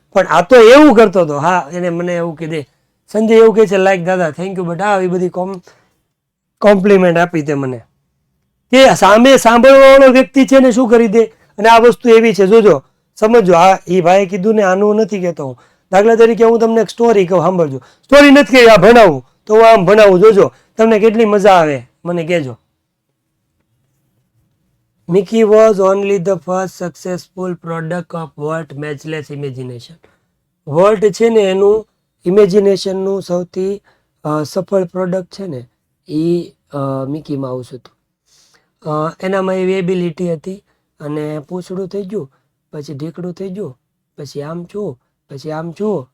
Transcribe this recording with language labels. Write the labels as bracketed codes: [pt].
[gu] પણ આ તો એવું કરતો હતો. હા, એને મને એવું કીધે, સંજય એવું કહે છે, લાઈક દાદા થેન્ક યુ, બટ આવી બધી કોમ્પ્લિમેન્ટ આપી તે મને, કે સામે સાંભળવા વાળો વ્યક્તિ છે ને શું કરી દે. અને આ વસ્તુ એવી છે, જોજો સમજો. આ એ ભાઈ કીધું ને, આનું નથી કહેતો હું. દાખલા તરીકે હું તમને એક સ્ટોરી કહું, સાંભળજો. સ્ટોરી નથી કહી, આ ભણાવું તો હું આમ ભણાવું, જોજો તમને કેટલી મજા આવે, મને કહેજો. [en] Mickey was only the first successful product of Walt Matchless Imagination. [gu] Walt છે ને એનું ઇમેજિનેશનનું સૌથી સફળ પ્રોડક્ટ છે ને, એ મિકી માઉસ હતું. એનામાં એવી એબિલિટી હતી, અને પૂંછડું થઈ ગયું, પછી ઢીકડું થઈ ગયું, પછી આમ છું, પછી આમ છું.